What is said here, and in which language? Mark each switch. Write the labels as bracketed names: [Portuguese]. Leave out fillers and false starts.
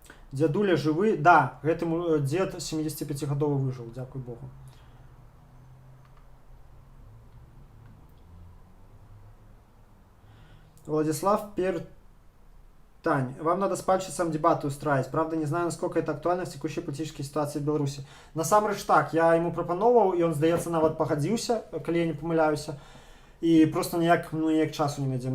[Belarusian] Дядуля живы? [Russian] Да, [Belarusian] гэтым дед 75-гадовы выжил, дякуй Богу. [Russian] Владислав Пертань. Вам надо с пальчиком дебаты устраивать. Правда, не знаю, насколько это актуально в текущей политической ситуации в Беларуси. [Belarusian] Насамрэч так, я ему прапановаў, и он, здаецца, нават пагадзіўся, калі я не памыляюся. И просто ніяк часу не найдем.